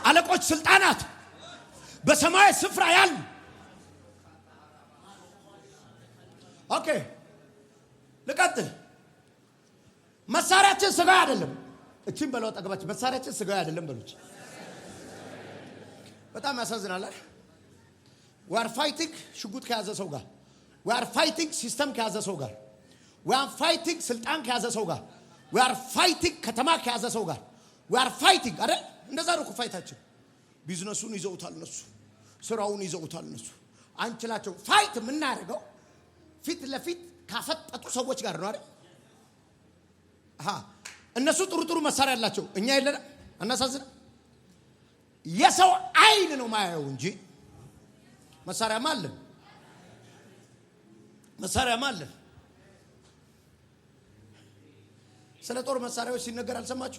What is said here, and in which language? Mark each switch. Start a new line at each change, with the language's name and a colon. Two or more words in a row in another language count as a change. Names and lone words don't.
Amharic: አለቆች፣ ስልጣናት በሰማይ ስፍራ ያሉ። ኦኬ ልቀጥል። መሳሪያችን ስጋ አይደለም። እቺን በለው ጠገባች። መሳሪያችን ስጋ አይደለም በሉች። በጣም ያሳዝናል።
English: we are fighting
Amharic: ሽጉጥ ከያዘ ሰው ጋር፣
English: we are fighting
Amharic: ሲስተም ከያዘ ሰው ጋር፣
English: we are fighting
Amharic: ስልጣን ከያዘ ሰው ጋር፣
English: we are fighting
Amharic: ከተማ ከያዘ ሰው ጋር፣
English: we are fighting
Amharic: አይደል? እንደዛ ነው ፋይታችን። ቢዝነሱን ይዘውታል እነሱ፣ ስራውን ይዘውታል እነሱ። አንችላቸው። ፋይት የምናደርገው ፊት ለፊት ካፈጠጡ ሰዎች ጋር ነው አይደል? እነሱ ጥሩ መሳሪያ አላቸው፣ እኛ የለንም። አናሳዝን። የሰው አይን ነው ማየው እንጂ መሳሪያማ አለን። ስለ ጦር መሳሪያዎች ሲነገር አልሰማችሁ?